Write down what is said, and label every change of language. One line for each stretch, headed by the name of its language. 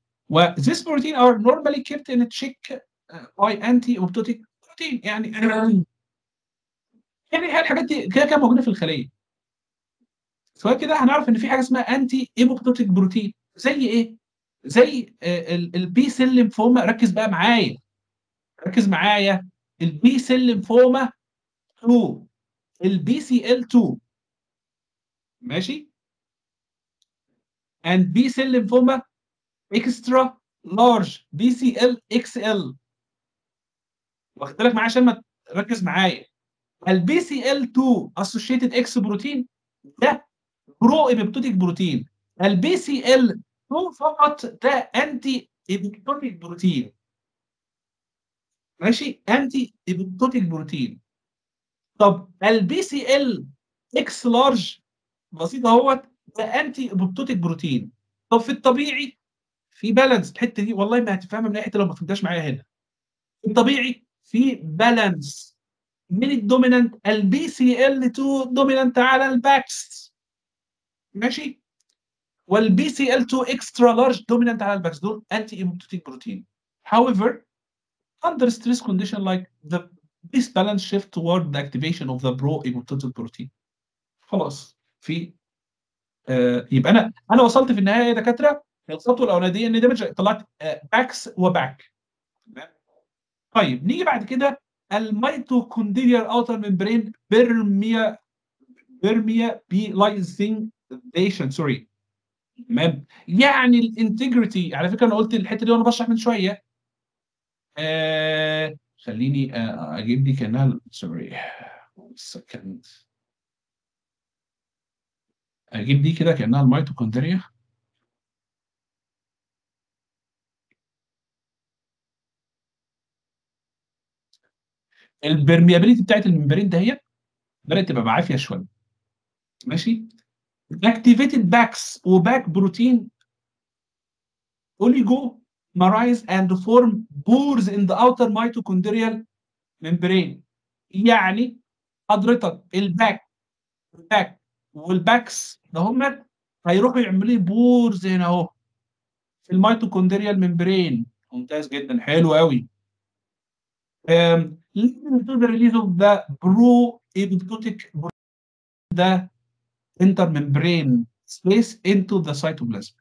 English: و this protein are normally kept in check by anti-apoptotic protein.
Arabic: يعني هي الحاجات دي كده كده موجوده في الخليه. سواء كده هنعرف ان في حاجه اسمها انتي ايبوبتوتيك بروتين زي ايه؟ زي البي سيل ليمفوما. ركز بقى معايا، ركز معايا. البي سيل ليمفوما 2، البي سي ال 2.
English: ماشي؟ and B cell lymphoma extra large BCL XL.
Arabic: واخد بالك معايا عشان ما تركز معايا. البي سي ال 2 اسوشيتد اكس بروتين ده برو ايبيبتوتيك بروتين. البي سي ال 2 فقط ده انتي ايبيبتوتيك بروتين. ماشي؟ انتي ايبيبتوتيك بروتين. طب البي سي ال اكس لارج بسيط اهوت ده انتي ايبيبتوتيك بروتين. طب في الطبيعي في بالانس. الحته دي والله ما هتفهمها من اي حته لو ما فهمتهاش معايا هنا. في الطبيعي في بالانس من الدومينانت البي سي ال 2 دومينانت على الباكس. ماشي؟ والبي سي ال 2 اكسترا لارج دومينانت على الباكس. دول انتي ايبوبتوتيك بروتين.
English: However, under stress condition like this balance shift toward the activation of the pro-apoptotic protein.
Arabic: خلاص في يبقى انا وصلت في النهايه يا دكاتره الخطوه الاولانيه ان دامج طلعت باكس وباك. تمام. طيب نيجي بعد كده الميتوكوندريال اوتر ممبرين بيرميا بيلايزيشن سوري. تمام. يعني الانتجريتي على فكره انا قلت الحته دي وانا بشرح من شويه. خليني اجيب دي كانها سوري سكند. اجيب دي كده كانها الميتوكوندريا. البرميابيليتي بتاعت الممبرين ده هي بدات تبقى بعافيه شويه. ماشي.
English: Activated Bax وباك protein oligomerize and form pores in the outer mitochondrial membrane.
Arabic: يعني حضرتك الباك والباكس ده هم هيروحوا يعملوا لي بورز هنا اهو في الميتوكوندريال ممبرين. ممتاز جدا حلو قوي.
English: leading to the release of the pro-apoptotic ده intermembrane space into the cytoplasm.